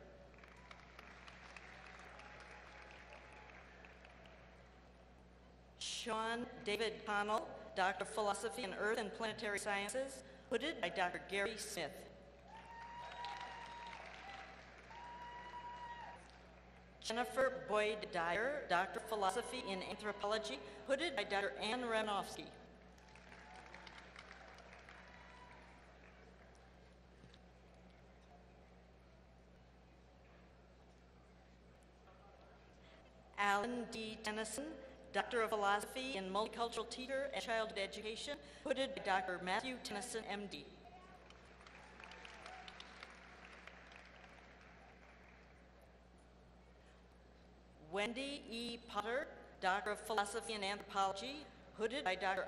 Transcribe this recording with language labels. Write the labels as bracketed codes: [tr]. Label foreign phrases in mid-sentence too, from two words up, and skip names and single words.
[en] Sean David Connell, Doctor of Philosophy in Earth and Planetary Sciences, hooded by Dr. Gary Smith. Jennifer Boyd Dyer, Doctor of Philosophy in Anthropology, hooded by Dr. Ann Ranofsky. Alan D. Tennyson, Doctor of Philosophy in Multicultural Teacher and Childhood Education, hooded by Dr. Matthew Tennyson, MD. Wendy E. Potter, Doctor of Philosophy and Anthropology, hooded by Dr.